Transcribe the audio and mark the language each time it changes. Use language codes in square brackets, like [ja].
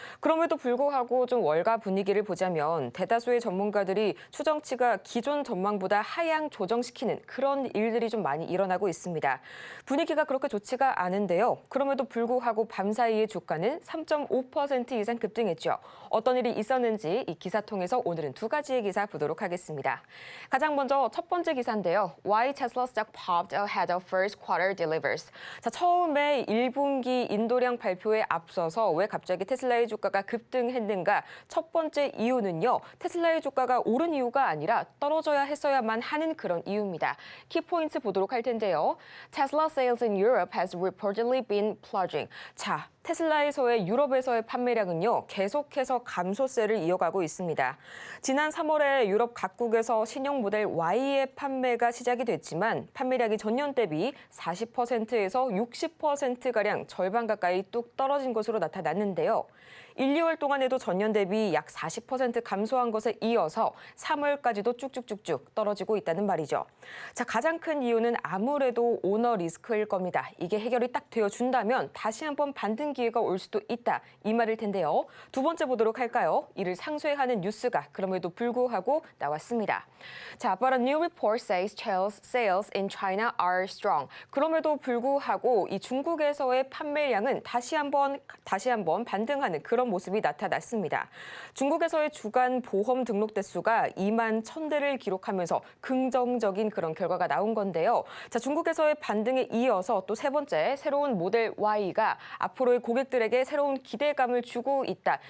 [ko] 그럼에도 불구하고 좀 월가 분위기를 보자면 대다수의 전문가들이 추정치가 기존 전망보다 하향 조정시키는 그런 일들이 좀 많이 일어나고 있습니다. 분위기가 그렇게 좋지가 않은데요. 그럼에도 불구하고 밤사이의 주가는 3.5% 이상 급등했죠. 어떤 일이 있었는지 이 기사 통해서 오늘은 두 가지의 기사 보도록 하겠습니다. 가장 먼저 첫 번째 기사인데요. [en] Why Tesla stock popped ahead of first quarter delivers. [ko] 자, 처음에 1분기 인도량 발표에 앞서서 왜 갑자기 테슬라의 주가가 급등했는가? 첫 번째 이유는요. 테슬라의 주가가 오른 이유가 아니라 떨어져야 했어야만 하는 그런 이유입니다. 키포인트 보도록 할 텐데요. [en] Tesla sales in Europe has reportedly been plunging. [ko] 자, 테슬라에서의 유럽에서의 판매량은요, 계속해서 감소세를 이어가고 있습니다. 지난 3월에 유럽 각국에서 신형 모델 Y의 판매가 시작이 됐지만 판매량이 전년 대비 40%에서 60%가량 절반 가까이 뚝 떨어진 것으로 나타났는데요. 1, 2월 동안에도 전년 대비 약 40% 감소한 것에 이어서 3월까지도 쭉쭉쭉쭉 떨어지고 있다는 말이죠. 자, 가장 큰 이유는 아무래도 오너 리스크일 겁니다. 이게 해결이 딱 되어준다면 다시 한번 반등 기회가 올 수도 있다. 이 말일 텐데요. 두 번째 보도록 할까요? 이를 상쇄하는 뉴스가 그럼에도 불구하고 나왔습니다. [en] 자, but a new report says sales in China are strong. [ko] 그럼에도 불구하고 이 중국에서의 판매량은 다시 한번 반등하는 그런 모습이 나타났습니다. 중국에서의 주간 보험 등록 대수가 2만 1,000대를 기록하면서 긍정적인 그런 결과가 나온 건데요. 자, 중국에서의 반등에 이어서 또 세 번째 새로운 모델 Y가 앞으로의 고객들에게 새로운 기대감을 주고 있다.